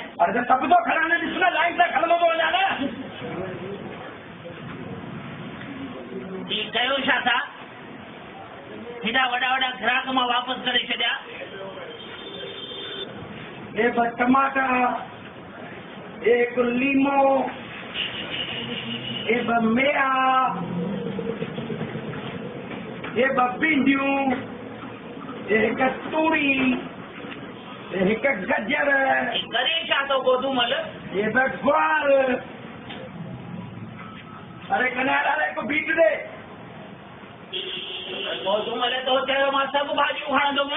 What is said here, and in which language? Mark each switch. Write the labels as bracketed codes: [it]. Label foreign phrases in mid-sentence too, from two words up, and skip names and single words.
[sd] अरे त सभु थो खणा न, ॾिस न लाइन सां खणंदो थो वञा न। ठीकु कयो छा था? हेॾा वॾा वॾा ग्राहक मां वापसि करे छॾिया। ये ब टमाटा, एक लीमो, ये ब मेआ, ये ब भिंडियूं, ये हिकु तूरी, ये हिकु गजर, करे छा थो गोदूमल? ये ब ग्वार। अरे कन्हैया लाल हिकु बीट ॾे। गोदूमल तो चयो मां सभु भाॼियूं खणंदुमि।